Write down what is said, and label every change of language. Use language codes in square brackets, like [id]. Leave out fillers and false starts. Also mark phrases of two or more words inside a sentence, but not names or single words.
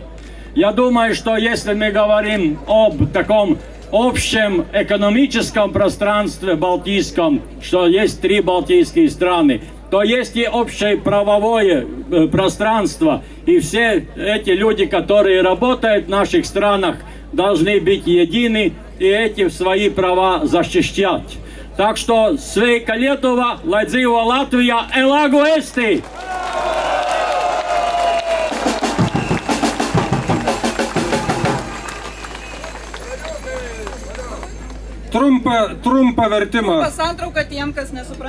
[ru] Я думаю, что если мы говорим об таком общем экономическом пространстве балтийском, что есть 3 балтийские страны, то есть и общее правовое пространство, и все эти люди, которые работают в наших странах, должны быть едины и эти свои права защищать. Так что [lt] sveika Lietuva, [lv] lai dzīvo Latvija, [et] elagu esti! [lt] Trumpą vertimą. Pasantrauka tiem, kas nesupranta.